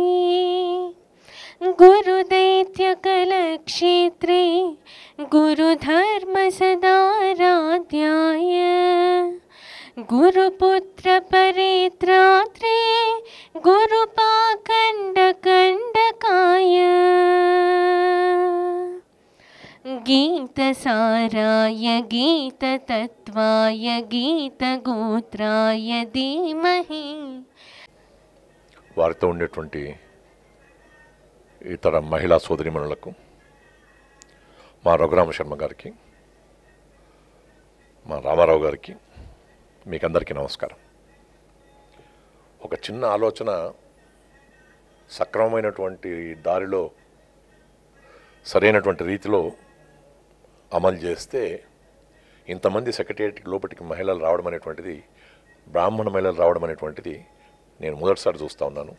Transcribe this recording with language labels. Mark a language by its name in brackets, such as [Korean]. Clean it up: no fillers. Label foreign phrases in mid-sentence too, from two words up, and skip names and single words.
[Sanskrit] गुरुदैत्यकलक्षेत्रे गुरुधर्मसदाराध्याय गुरुपुत्रपरेत्रात्रे गुरुपाखण्डकण्डकाय गीतसाराय गीततत्त्वाय गीतगोत्राय धीमहि [Telugu] వారితో ఉండేటువంటి ఇతర మహిళా సోదరిమణులకు, మా రఘురామ శర్మ గారికి, మా రామారావు గారికి, మీకందరికీ నమస్కారం. ఒక చిన్న ఆలోచన సక్రమమైనటువంటి దారిలో సరైనటువంటి రీతిలో అమలు చేస్తే ఇంతమంది సెక్రటేరియట్ లోపలికి మహిళలు రావడం అనేటువంటిది, బ్రాహ్మణ మహిళలు రావడం అనేటువంటిది నేను మొదటిసారి చూస్తూ ఉన్నాను.